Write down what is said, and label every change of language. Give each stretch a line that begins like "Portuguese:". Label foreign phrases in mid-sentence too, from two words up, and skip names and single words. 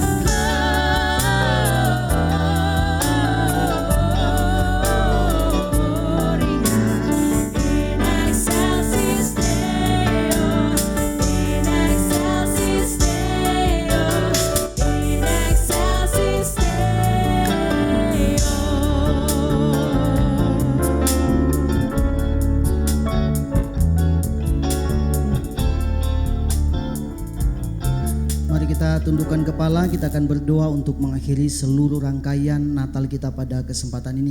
Latin: In excelsis Deo. In excelsis Deo. In excelsis
Indonesian: Mari kita tundukkan kepala, kita akan berdoa untuk mengakhiri seluruh rangkaian Natal kita pada kesempatan ini.